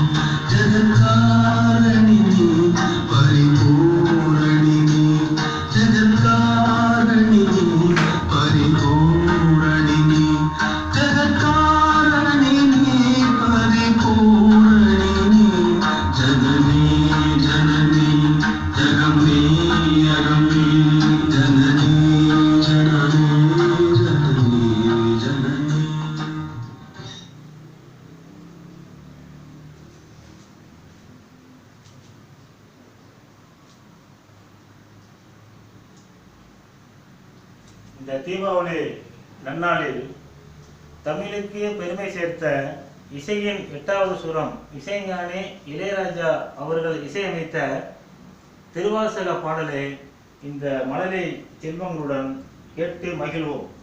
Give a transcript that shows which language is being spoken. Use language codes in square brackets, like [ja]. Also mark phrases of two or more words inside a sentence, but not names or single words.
[sa] जगत्कारणिनी परिपूरणिनी जगत्कारणिनी परिपूरणिनी जगत्कारणिनी परिपूरणिनी जननी जननी जगम्नी अगम्नी जननी जननी जननी जननी. [ta] இந்த தீபாவளி நன்னாளில் தமிழுக்கு பெருமை சேர்த்த இசையின் 8வது சுரம் இசைஞானி இளையராஜா அவர்கள் இசையமைத்த திருவாசக பாடலை இந்த மழலை செல்வங்களுடன் கேட்டு மகிழ்வோம்.